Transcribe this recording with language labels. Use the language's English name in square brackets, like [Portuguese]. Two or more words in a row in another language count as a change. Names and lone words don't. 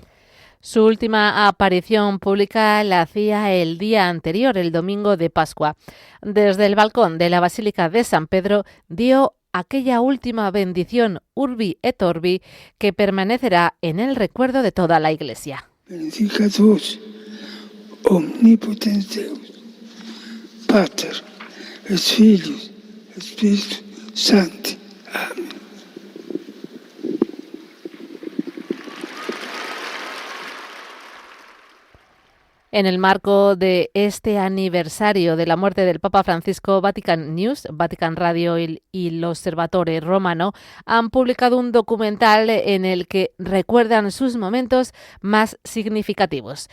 [Spanish] Su última aparición pública la hacía el día anterior, el domingo de Pascua. Desde el balcón de la Basílica de San Pedro dio aquella última bendición [Latin] Urbi et Orbi [Spanish] que permanecerá en el recuerdo de toda la Iglesia. [Latin] Benedicat vos, omnipotens Deus, Pater, et Filius, et Spiritus Sancti. [Spanish] Amén. En el marco de este aniversario de la muerte del Papa Francisco, Vatican News, Vatican Radio y l'Osservatore Romano han publicado un documental en el que recuerdan sus momentos más significativos.